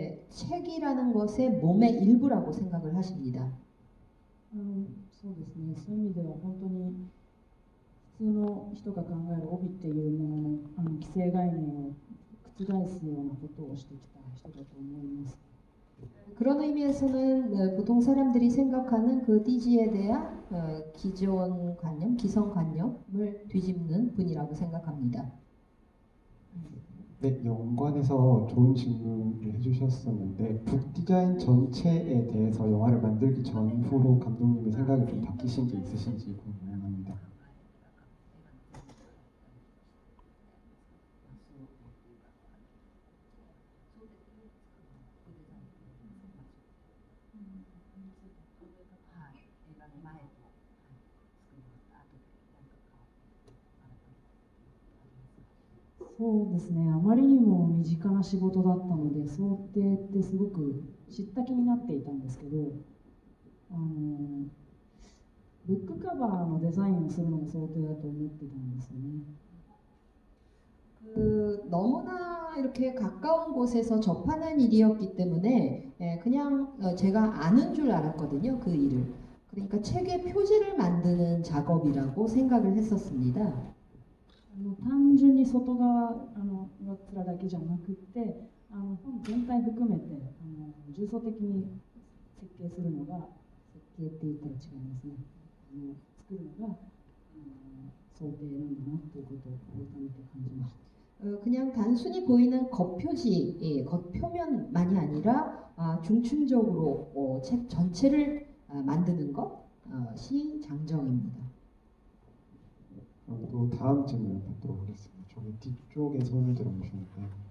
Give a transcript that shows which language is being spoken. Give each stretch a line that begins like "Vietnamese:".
Korean: 책이라는 것의 몸의 일부라고 생각을 하십니다.
Japanese: そうですね、そういう意味では本当に普通の人が考える帯っていうものの既成概念を覆すようなことをしてきた人だと思います。
Korean: 그런 의미에서는 보통 사람들이 생각하는 그 띠지에 대한 기존 관념, 기성관념을 뒤집는 분이라고 생각합니다. 네, 연관해서 좋은 질문을 해주셨었는데 북 디자인 전체에 대해서 영화를 만들기 전후로 감독님의 생각이 좀 바뀌신 게 있으신지 궁금합니다.
Japanese: そうですね、あまりにも身近な仕事だったので、想定ってすごく知った気になっていたんですけど、ブックカバーのデザインをするのも想定だと思ってたんですよね。
Korean: 너무나 이렇게 가까운 곳에서 접하는 일이었기 때문에 그냥 제가 아는 줄 알았거든요, 그 일을. 그러니까 책의 표지를 만드는 작업이라고 생각을 했었습니다.
Japanese: 単純に外側の面だけじゃなくて、本全体含めて重層的に設計するのが、設計って言ったら違いますね、作るのが想定なんだなということを改めて感じました。
Korean: 그냥 단순히 보이는 겉표지, 겉표면만이 아니라 중층적으로 책 전체를 만드는 것이 장정입니다. 또 다음 질문 받도록 하겠습니다. 저기 뒤쪽에 손을 들어주시는데요.